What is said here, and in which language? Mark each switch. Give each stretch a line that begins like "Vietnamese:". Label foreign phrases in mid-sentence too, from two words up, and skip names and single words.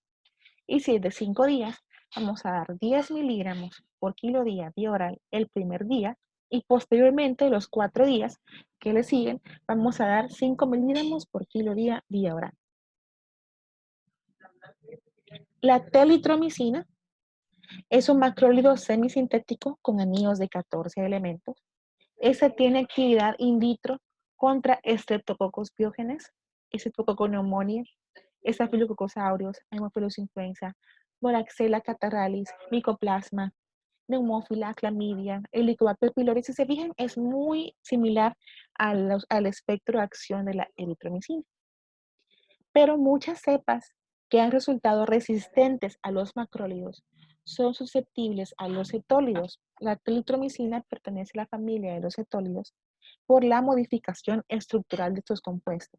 Spanish: Y si es de 5 días, vamos a dar 10 miligramos por kilo día vía oral el primer día y posteriormente los 4 días que le siguen, vamos a dar 5 miligramos por kilo día vía oral. La telitromicina es un macrólido semisintético con anillos de 14 elementos. Esta tiene actividad
Latin: in vitro
Spanish: contra Streptococcus pyogenes, Streptococcus pneumoniae, estafilococcus Haemophilus influenza, Moraxella catarrhalis, Mycoplasma, Neumófila, clamidia, Helicobacter pylori. Si se fijan, es muy similar al espectro de acción de la eritromicina. Pero muchas cepas que han resultado resistentes a los macrólidos son susceptibles a los cetólidos. La eritromicina pertenece a la familia de los cetólidos por la modificación estructural de estos compuestos.